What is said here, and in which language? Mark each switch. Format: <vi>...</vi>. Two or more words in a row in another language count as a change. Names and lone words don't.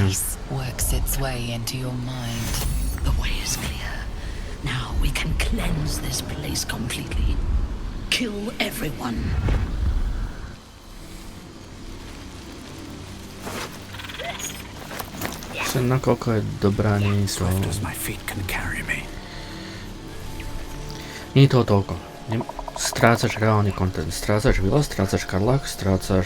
<en>Works its way into your mind. The way is clear. Now we can cleanse this place completely. Kill everyone.</en> <sk>Nakoľko je dobrá, nie je to... Nie je toho toľko. Strácaš reálny content. Strácaš Vila, strácaš Karlach, strácaš...</sk>